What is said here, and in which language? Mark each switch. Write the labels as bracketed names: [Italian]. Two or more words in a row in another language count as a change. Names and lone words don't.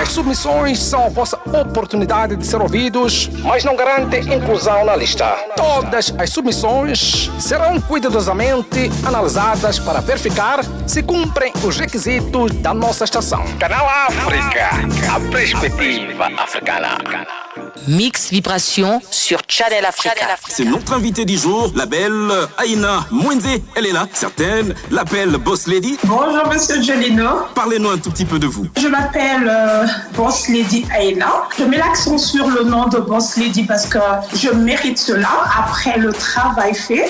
[Portuguese] As submissões são a vossa oportunidade de ser ouvidos, mas não garantem inclusão na lista. Todas as submissões serão cuidadosamente analisadas para verificar se cumprem os requisitos da nossa estação. Canal África, a perspectiva africana. [French] Mix Vibration sur Channel Africa. C'est notre invitée du jour, la belle Aïna Mwenze. Elle est là, certaines l'appellent Boss Lady. Bonjour Monsieur Jolino. Parlez-nous un tout petit peu de vous. Je m'appelle Boss Lady Aïna. Je mets l'accent sur le nom de Boss Lady parce que je mérite cela après le travail fait.